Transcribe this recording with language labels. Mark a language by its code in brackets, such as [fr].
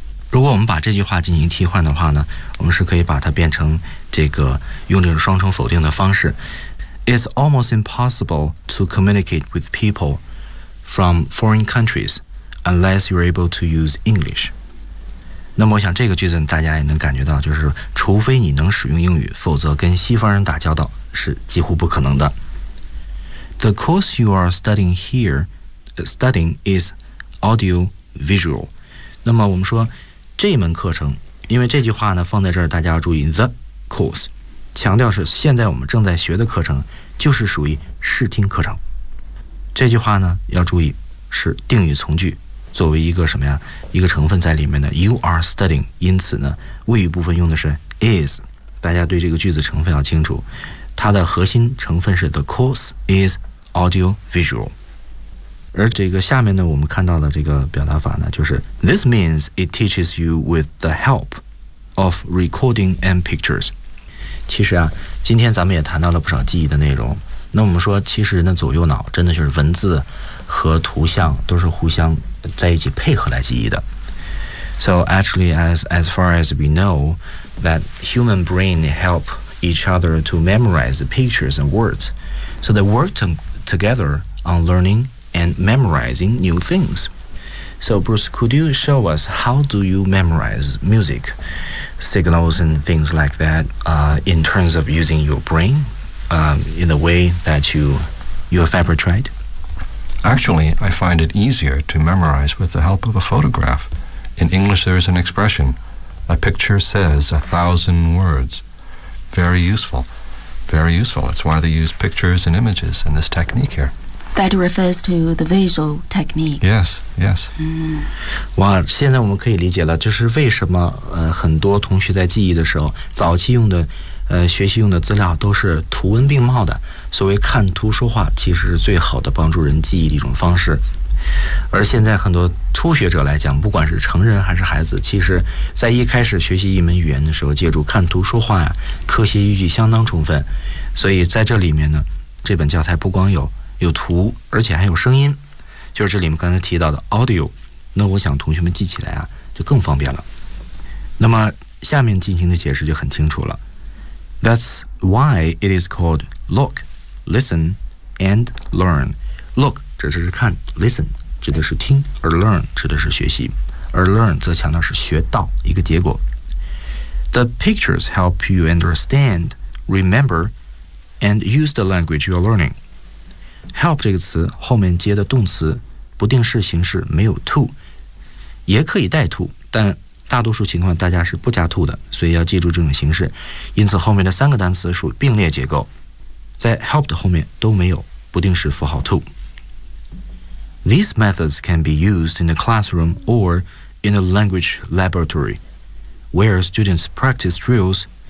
[zh] 如果我们把这句话进行替换的话呢，我们是可以把它变成这个用这种双重否定的方式 ， [en] It's almost impossible to communicate with people from foreign countries。 Unless you're able to use English. [zh] 那么我想这个句子大家也能感觉到，就是除非你能使用英语，否则跟西方人打交道是几乎不可能的。 [en] The course you are studying here, studying is audio visual. [zh] 那么我们说这门课程，因为这句话呢放在这儿，大家要注意 [en] the course， [zh] 强调是现在我们正在学的课程，就是属于视听课程。这句话呢要注意是定语从句，作为一个什么呀一个成分在里面的 [en] You are studying， [zh] 因此呢谓语部分用的是 is， 大家对这个句子成分要清楚，它的核心成分是 [en] The course is audio visual。 [zh] 而这个下面呢我们看到的这个表达法呢，就是 [en] This means it teaches you with the help of recording and pictures。 [zh] 其实啊今天咱们也谈到了不少记忆的内容，那我们说其实人的左右脑真的就是文字和图像都是互相在一起配合来记忆的。 [en] So actually as far as we know that human brain help each other to memorize the pictures and words. So they work together on learning and memorizing new things. So Bruce, could you show us how do you memorize music, signals and things like that in terms of using your brain in the way that you have ever tried? Actually, I find it easier to memorize with the help of a photograph. In English, there is an expression, a picture says 1,000 words. Very useful. Very useful. That's why they use pictures and images in this technique here. That refers to the visual technique. Yes, yes. [zh] 哇，现在我们可以理解了，就是为什么很多同学在记忆的时候，早期用的学习用的资料都是图文并茂的，所谓看图说话其实是最好的帮助人记忆的一种方式。而现在很多初学者来讲，不管是成人还是孩子，其实在一开始学习一门语言的时候，借助看图说话呀，科学依据相当充分。所以在这里面呢，这本教材不光有图，而且还有声音，就是这里面刚才提到的 audio， 那我想同学们记起来啊就更方便了。那么下面进行的解释就很清楚了， [en] That's why it is called look, listen, and learn. [zh] Look 指的是看 ，listen 指的是听，而 learn 指的是学习，而 learn 则强调是学到一个结果。 [en] The pictures help you understand, remember, and use the language you're learning. [zh] Help 这个词后面接的动词不定式形式没有 to， 也可以带 to， 但大多数情况大家是不加 to 的，所以要记住这种形式，因此后面的三个单词属于并列结构，在 help 的后面都没有不定式符号 to。 [en] These methods can be used in the classroom or in a language laboratory where students practice drills.